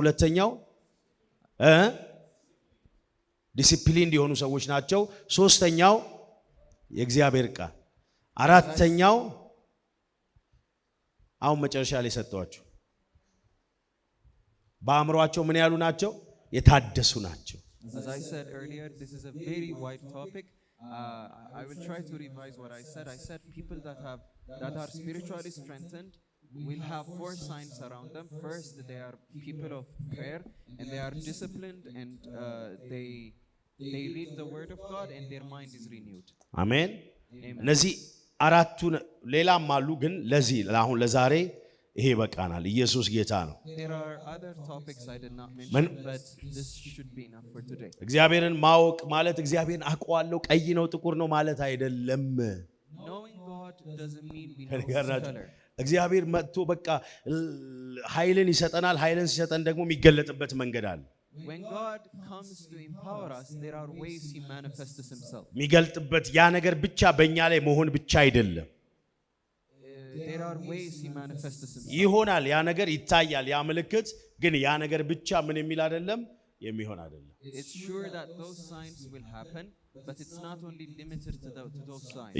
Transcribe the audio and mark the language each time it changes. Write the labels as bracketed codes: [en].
[am] ሁለተኛው ዲሲፕሊን የሆኑ ሰዎች ናቸው። ሶስተኛው የእግዚአብሔር ቃል፣ አራተኛው አሁን መጨረሻ ላይ ሰጠዋቸው በአእምሮአቸው ምን ያሉ ናቸው? የታደሱ ናቸው። [en] As I said earlier, this is a very wide topic. I will try to revise what I said. I said people that are spiritually strengthened will have 4 signs around them. First, they are people of prayer, and they are disciplined, and they read the word of God, and their mind is renewed. [am] አሜን። እነዚህ አራቱ ሌላም አሉ፣ ግን ለዚህ አሁን ለዛሬ ይሄ በቃናል። ኢየሱስ ጌታ ነው። [en] There are other topics I did not mention, but this should be enough for today. [am] እግዚአብሔርን ማወቅ ማለት እግዚአብሔርን አውቀዋለሁ ቀይ ነው ጥቁር ነው ማለት አይደለም። [en] Knowing God doesn't mean we know His color. [am] እግዚአብሔር መጥቶ በቃ ኃይልን ይሰጠናል። ኃይልን ሲሰጠን ደግሞ የሚገለጥበት መንገድ አለ። [en] When God comes to empower us, there are ways He manifests Himself. [am] የሚገልጥበት ያ ነገር ብቻ በእኛ ላይ መሆን ብቻ አይደለም። [en] There are ways He manifests Himself. [am] ይሆናል፣ ያ ነገር ይታያል፣ ያ ምልክት ግን ያ ነገር ብቻ ምን የሚል አይደለም፣ የሚሆን አይደለም። [en] It's sure that those signs will happen, but it's not only limited to those signs.